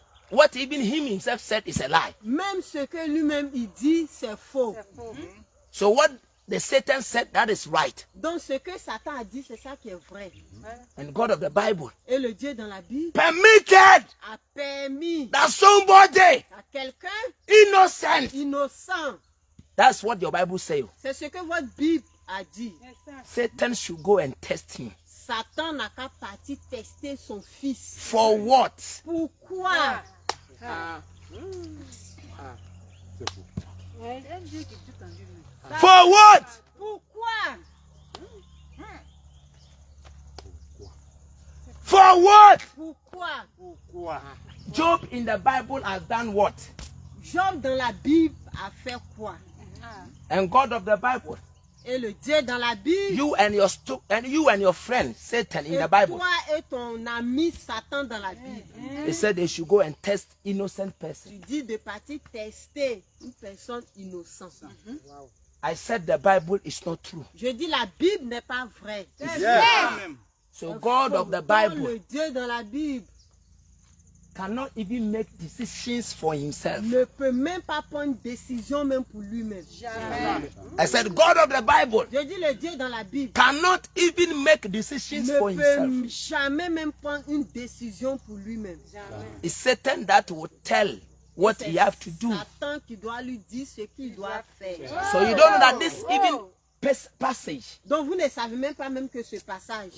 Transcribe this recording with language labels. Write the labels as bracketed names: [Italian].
[English] What even him himself said is a lie. [French] Même ce que lui-même il dit, c'est faux. C'est faux. [English] So what the Satan said, that is right. [French] Donc ce que Satan a dit, c'est ça qui est vrai. [English] And God of the Bible [French] Et le Dieu dans la Bible [English] permitted [French] a permis [English] that somebody [French] à quelqu'un [English] innocent. [French] innocent. [English] That's what your Bible says. [French] C'est ce que votre Bible a dit. C'est ça. [English] Satan should go and test him. [French] Satan n'a qu'à partir tester son fils. [English] For what? [French] Pourquoi? Ouais, un Dieu qui tout en lui-même. [English] For what? [French] Pourquoi? [English] For what? [French] Pourquoi? Pourquoi? [English] Job in the Bible has done what? [French] Job dans la Bible a fait quoi? [English] And God of the Bible, [French] Et le Dieu dans la Bible, [English] you and your friend Satan in [French] et [English] the Bible, [French] toi et ton ami Satan dans la Bible, [English] they said they should go and test innocent person. [French] tu dis de partir tester une personne innocente. [English] I said the Bible is not true. [French] Je dis la Bible n'est pas vraie. [English] So God of the [French] Donc, [English] Bible [French] le Dieu dans la Bible [English] cannot even make decisions for himself. [French] ne peut même pas prendre décision même pour lui-même. Jamais. [English] I said God of the Bible [French] Je dis le Dieu dans la Bible [English] cannot even make decisions for [French] ne peut [English] himself. [French] jamais même prendre une décision pour lui-même. [English] It's Satan that will tell what [French] C'est [English] he have to do. [French] Satan qui doit lui dire ce qu'il doit faire. [English] So you don't know that this even passage [French] Donc vous ne savez même pas même que ce passage